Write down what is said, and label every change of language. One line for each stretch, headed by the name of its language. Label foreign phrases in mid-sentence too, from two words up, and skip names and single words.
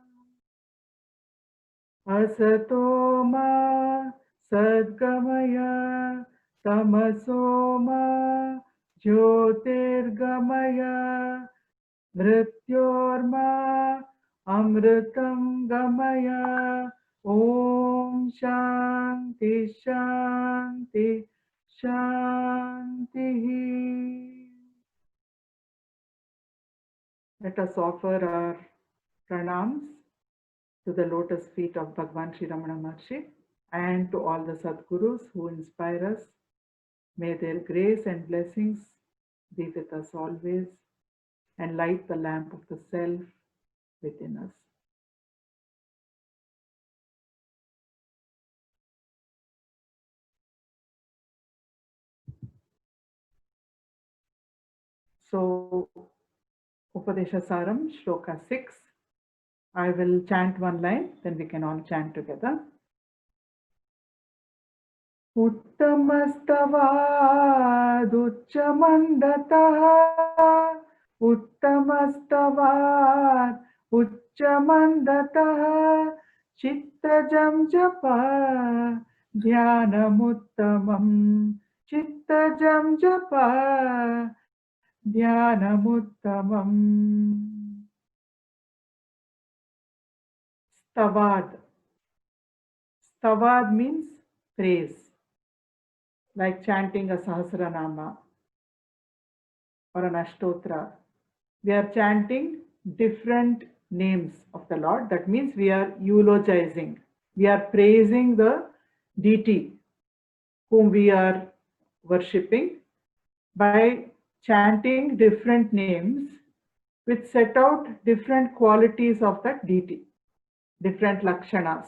Sanskrit: असतो मा सद्गमय तमसो मा ज्योतिर्गमय मृत्योर्मा अमृतं गमय. ॐ शान्तिः शान्तिः शान्तिः.
English: Let us offer our pranams to the lotus feet of Bhagavan Sri Ramana Maharshi and to all the Sadgurus who inspire us. May their grace and blessings be with us always and light the lamp of the self within us. So, Upadesha Saram, Shloka 6. I will chant one line, then we can all chant together.
Sanskrit: उत्तमस्तवात् उच्चमन्दतः, उत्तमस्तवात् उच्चमन्दतः, चित्तजं जप ध्यानमुत्तमम्, चित्तजं जप ध्यानमुत्तमम्. Stavad.
English: Stavad means praise, like chanting a Sahasranama or an Ashtotra. We are chanting different names of the Lord. That means we are eulogizing. We are praising the deity whom we are worshipping by chanting different names which set out different qualities of that deity, different lakshanas.